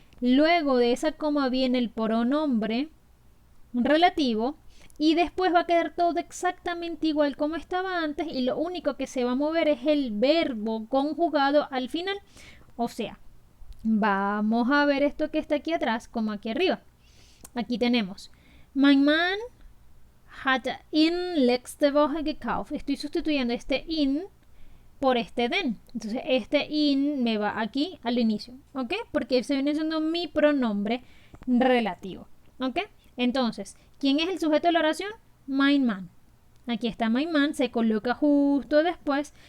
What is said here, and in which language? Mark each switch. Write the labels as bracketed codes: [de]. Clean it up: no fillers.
[es] Luego de esa coma viene el pronombre relativo y después va a quedar todo exactamente igual como estaba antes y lo único que se va a mover es el verbo conjugado al final. O sea, vamos a ver esto que está aquí atrás como aquí arriba. Aquí tenemos [de] Mein Mann hat ihn letzte Woche gekauft. [es] Estoy sustituyendo este in por este den. Entonces este in me va aquí al inicio, ¿ok? Porque se viene siendo mi pronombre relativo, ¿ok? Entonces, ¿quién es el sujeto de la oración? Mein Mann. Aquí está mein Mann, se coloca justo después.